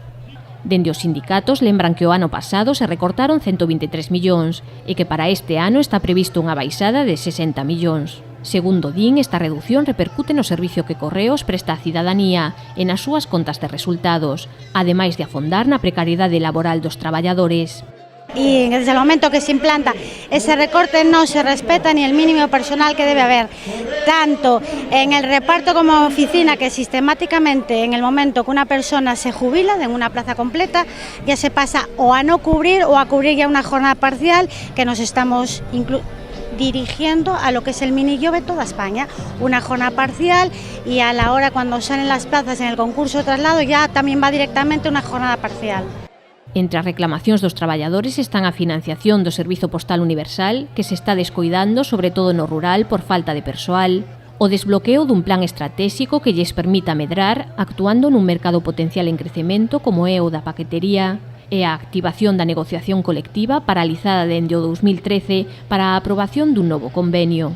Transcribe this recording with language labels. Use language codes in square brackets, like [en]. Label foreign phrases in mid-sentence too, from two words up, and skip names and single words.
[gl] Dende os sindicatos lembran que o ano pasado se recortaron 123 millóns e que para este ano está previsto unha baixada de 60 millóns. Segundo din, esta reducción repercute no servicio que Correos presta á cidadanía e nas súas contas de resultados, ademais de afondar na precariedade laboral dos traballadores. [es] Y desde el momento que se implanta ese recorte no se respeta ni el mínimo personal que debe haber, tanto en el reparto como oficina, que sistemáticamente en el momento que una persona se jubila en una plaza completa ya se pasa o a no cubrir o a cubrir ya una jornada parcial, que nos estamos dirigiendo a lo que es el minillo de toda España, una jornada parcial, y a la hora cuando salen las plazas en el concurso de traslado ya también va directamente una jornada parcial. [gl] Entre as reclamacións dos traballadores están a financiación do Servizo Postal Universal, que se está descoidando sobre todo no rural por falta de persoal, o desbloqueo dun plan estratégico que lles permita medrar actuando nun mercado potencial en crecemento como é o da paquetería, e a activación da negociación colectiva paralizada dende o 2013 para a aprobación dun novo convenio.